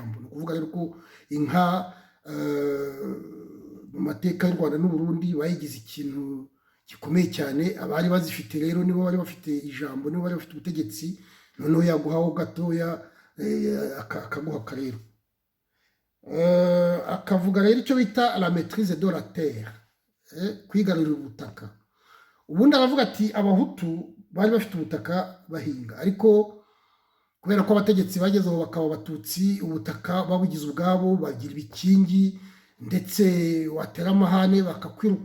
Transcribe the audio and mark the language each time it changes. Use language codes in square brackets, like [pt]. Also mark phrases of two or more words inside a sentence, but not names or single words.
[rw] Ni ukuvuga rero ko inka mu mateka y'u Rwanda n'u Burundi bayigize ikintu gikomeye cyane. Abari bazifite rero nibo bari bafite ijambo, nibo bari bafite ubutegetsi. Noneho yaguhaho gatoya akaguhaka rero. Akavuga rero icyo bita [fr] la maîtrise de la terre, [rw] kwigarurira ubutaka. Ubundi aravuga ati abahutu bari bafite ubutaka bahinga, ariko kubera ko abategetsi bagezeho bakaba abatutsi, ubutaka babugize ubwabo, bagira ibikingi, ndetse watera amahane bakakwirukana.